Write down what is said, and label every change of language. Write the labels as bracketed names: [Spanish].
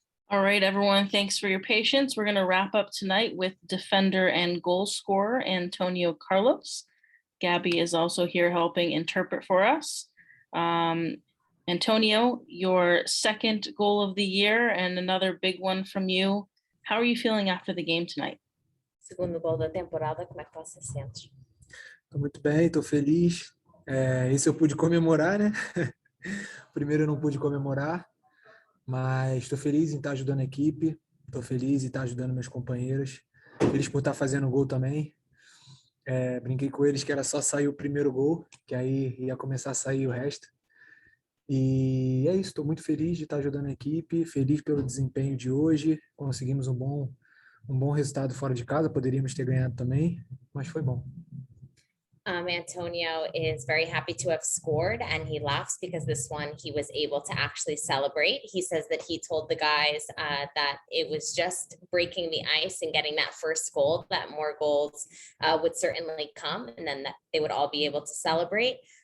[English] All right, everyone, thanks for your patience. We're going to wrap up tonight with defender and goal scorer Antonio Carlos. Gabby is also here helping interpret for us. Antonio, your second goal of the year and another big one from you. How are you feeling after the game tonight? [Portuguese] Segundo gol da temporada, como é que você se sente? Tô muito bem, tô feliz. Esse eu pude comemorar, né? O primeiro eu não pude comemorar, mas estou feliz em estar ajudando a equipe, estou feliz em estar ajudando meus companheiros, feliz por estar fazendo gol também. Brinquei com eles que era só sair o primeiro gol, que aí ia começar a sair o resto. E é isso, estou muito feliz de estar ajudando a equipe, feliz pelo desempenho de hoje, conseguimos um bom resultado fora de casa, poderíamos ter ganhado também, mas foi bom. [English] Antonio is very happy to have scored, and he laughs because this one he was able to actually celebrate. He says that he told the guys that it was just breaking the ice and getting that first goal, that more goals would certainly come, and then that they would all be able to celebrate.